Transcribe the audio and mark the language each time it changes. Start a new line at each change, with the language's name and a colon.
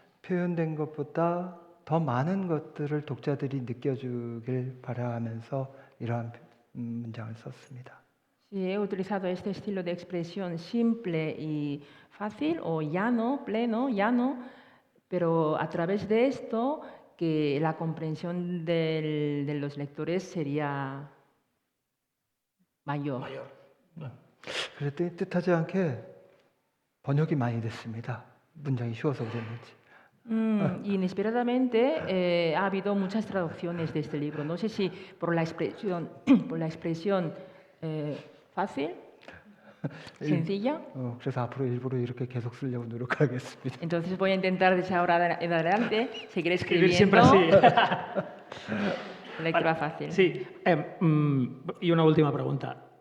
Korean: 표현된 것보다 더 많은 것들을 독자들이 느껴주길 바라면서 이러한 문장을 썼습니다.
Spanish: Sí, he utilizado este estilo de expresión simple y fácil o llano, pleno, llano, pero a través de esto que la comprensión de los lectores sería mayor.
Korean: 그랬더니 뜻하지 않게 번역이 많이 됐습니다. 문장이 쉬워서 그랬는지.
Spanish: Inesperadamente ha habido muchas traducciones de este libro. No sé si por la expresión fácil, sencilla.
Korean: 그래서 앞으로 일부러 이렇게 계속 쓰려고 노력하겠습니다.
Spanish: Entonces voy a intentar desde ahora en adelante seguir Escribir escribiendo siempre así. lectura fácil. Sí, i una última pregunta.